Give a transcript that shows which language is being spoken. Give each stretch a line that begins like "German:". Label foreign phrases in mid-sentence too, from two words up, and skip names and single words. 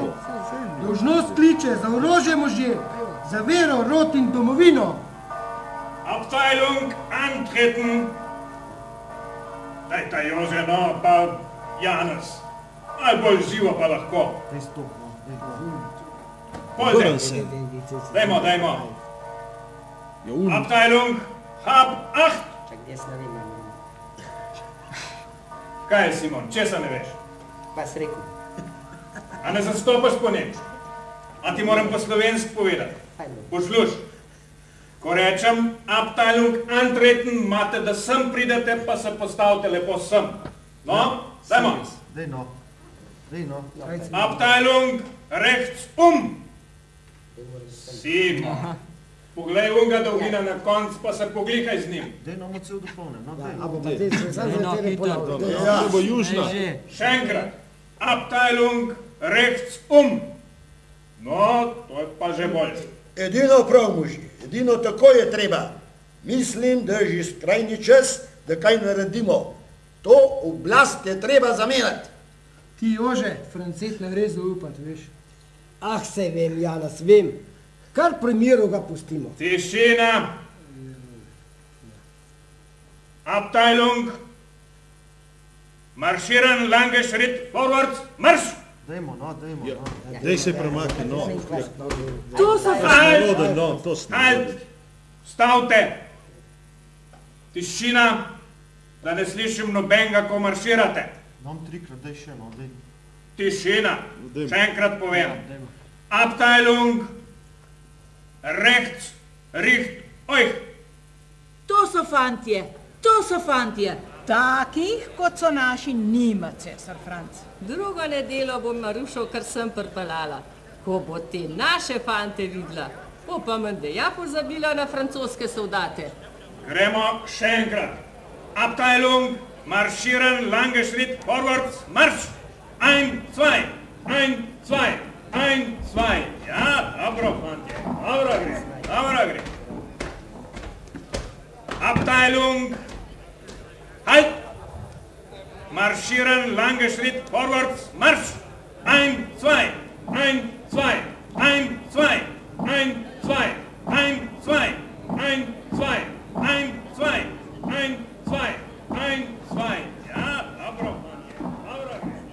Slovenian: Dolžnost kliče, za orožje, možje, za vero, rod in domovino.
German: Abteilung antreten.
Slovenian: Dajta Jože, no, pa Janez. Najbolj živo pa lahko. Pojde. Dajmo.
German: Abteilung, hab 8.
Slovenian: Kaj je, Simon, česa ne veš? Pa si rekel. A ne zastopaš po nemško? A ti moram po slovensko povedati? Posluš, ko rečem
German: Abteilung antreten,
Slovenian: imate, da sem pridete, pa se postavite lepo sem. No, dajmo.
German: Abteilung rechts Simon.
Slovenian: Poglej unga dolgina na konc, pa se poglikaj z njim. Še enkrat.
German: Abteilung rechts
Slovenian: No, to je pa že bolj. Edino prav, muži, edino tako je treba. Mislim, da je že skrajni čas, da kaj naredimo. To oblast je treba zamenjati. Ti, Jože, Francet ne gre zaupati, veš. Ah, sej vem, Janez, vem. Kar pri miru ga pustimo. Tišina!
German: Abteilung! Marschieren, lange Schritt, vorwärts, marsch!
Slovenian: Dajmo. Daj se premakni, no. To so Halt! Stavte! Tišina, da ne slišim nobenega, ko marširate. Nam trikrat, daj še, no, daj. Tišina, še enkrat povem.
German: Abteilung, rechts, richt, euch.
Slovenian: To so fantje. Takih, kot so naši, nima, cesar Franc. Drugo nedeljo bom Marušo kar sem prpelala. Ko bo te naše fante videla, bo pa menda ja pozabila na francoske soldate. Gremo še enkrat.
German: Abteilung, marschieren, lange Schritt, vorwärts, marsch! 1, 2, 1, 2, 1, 2.
Slovenian: Ja, dobro, fantje, dobro gre.
German: Abteilung, halt! Marschieren, lange Schritt, vorwärts, marsch! 1, 2, 1, 2, 1, 2, 1, 2, 1, 2, 1, 2, 1, 2, 1, 2, 1, 2.
Slovenian: Ja, dobro, fantje, dobro gre.